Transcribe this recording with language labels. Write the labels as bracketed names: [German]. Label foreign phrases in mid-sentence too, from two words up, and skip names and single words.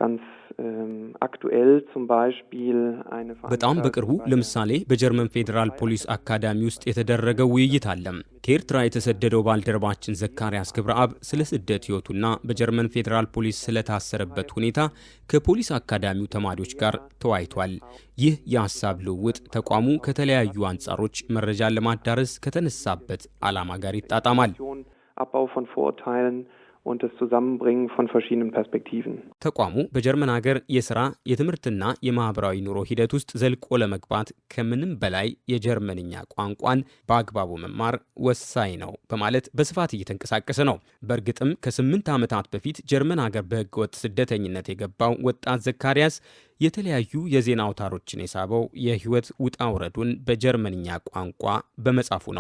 [Amharic] በጣም በቅርቡ ለምሳሌ በጀርመን ፌዴራል ፖሊስ አካዳሚ ውስጥ የተደረገው ውይይት አለ። ከኤርትራ የተሰደደው ባልደረባችን ዘካርያስ ገብረአብ ስለ ስደት ሕይወቱና በጀርመን ፌዴራል ፖሊስ ስለታሰረበት ሁኔታ ከፖሊስ አካዳሚው ተማሪዎች ጋር ተወያይቷል። ይህ የሀሳብ ልውውጥ ተቋሙ ከተለያዩ አንጻሮች መረጃን ለማዳረስ ከተነሳበት ዓላማ ጋር ይጣጣማል። [German] und das Zusammenbringen von verschiedenen Perspektiven. [Amharic] ተቋሙ በጀርመን ሀገር የሥራ የትምህርትና የማህበራዊ ኑሮ ሂደት ውስጥ ዘልቆ ለመግባት ከምንም በላይ የጀርመንኛ ቋንቋን በአግባቡ መማር ወሳኝ ነው በማለት በስፋት እየተንቀሳቀሰ ነው። በእርግጥም ከ8 ዓመታት በፊት ጀርመን ሀገር በህገወጥ ስደተኝነት የገባው ወጣት ዘካርያስ የተለያዩ የዜና አውታሮችን የሳበው የህይወት ውጣ ውረዱን በጀርመንኛ ቋንቋ በመጻፉ ነው።